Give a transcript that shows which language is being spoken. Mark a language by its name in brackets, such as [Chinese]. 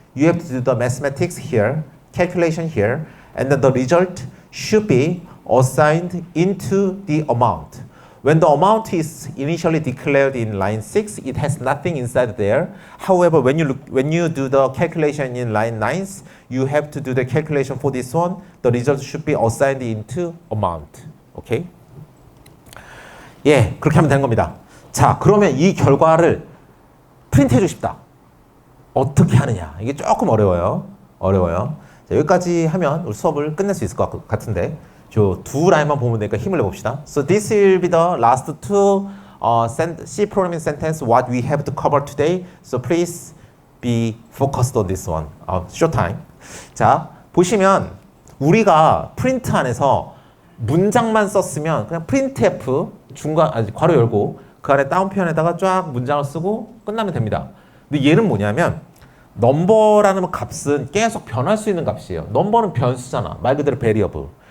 [English] You have to do the mathematics here, calculation here, and then the result should be assigned into the amount. When the amount is initially declared in line 6, it has nothing inside there. However, when you do the calculation in line 9, you have to do the calculation for this one. The result should be assigned into amount. Okay? [Korean] 예, 그렇게 하면 되는 겁니다. 자, 그러면 이 결과를 프린트해 주고 싶다. 어떻게 하느냐? 이게 조금 어려워요. 자, 여기까지 하면 우리 수업을 끝낼 수 있을 것 같은데 저 두 라인만 보면 되니까 힘을 내봅시다. [English] So this will be the last two C programming sentence what we have to cover today. So please be focused on this one. Short time. [Korean] 자, 보시면 우리가 프린트 안에서 문장만 썼으면 그냥 printf 괄호 열고 그 안에 다운표현에다가 쫙 문장을 쓰고 끝나면 됩니다. 근데 얘는 뭐냐면 넘버라는 값은 계속 변할 수 있는 값이에요. 넘버는 변수잖아. 말 그대로 variable.